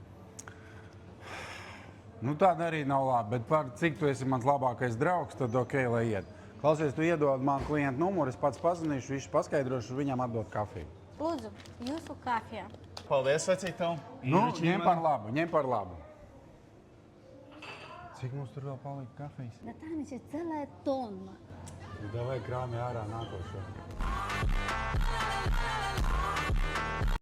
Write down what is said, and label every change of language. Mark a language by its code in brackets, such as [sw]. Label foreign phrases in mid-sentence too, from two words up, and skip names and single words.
[lv] Nu tāda arī nav labi, bet par cik tu esi mans labākais draugs, tad ok, lai iet. Klausies, tu iedod man klientu numuru, es pats pazinīšu, visu paskaidrošu, viņam atdot kafiju. Lūdzu, jūsu kafija. Paldies, vecīt tev. Nu, ņem par labu. Cik mums tur vēl palika kafijas? [ru] Да там еще целая тонна. [lv] Davai krāmi ārā nākošo.